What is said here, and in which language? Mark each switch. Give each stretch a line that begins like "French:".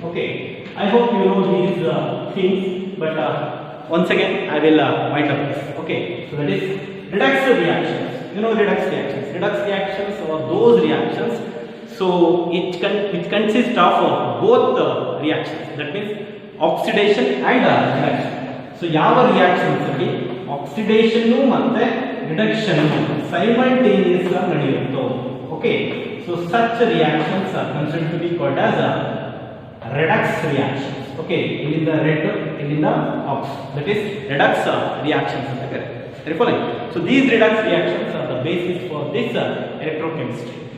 English: Okay, I hope you know these things, but once again I will wind up this. Okay, so that is redox reactions. You know redox reactions. Redox reactions are those reactions. So it consists of both reactions. That means oxidation and reduction.
Kannada: So ಯಾವ reactions ಅಲ್ಲಿ oxidation ಮತ್ತೆ reduction simultaneous ಆಗಿ ನಡೆಯುತ್ತೋ.
English: Okay, so such reactions are considered to be called as redox reactions. Okay, ಇಲ್ಲಿಂದ red, ಇಲ್ಲಿಂದ ox, that is redox reactions
Kannada: ಅಂತ ಕರೀತಾರೆ.
English: So these redox reactions are the basis for this electrochemistry.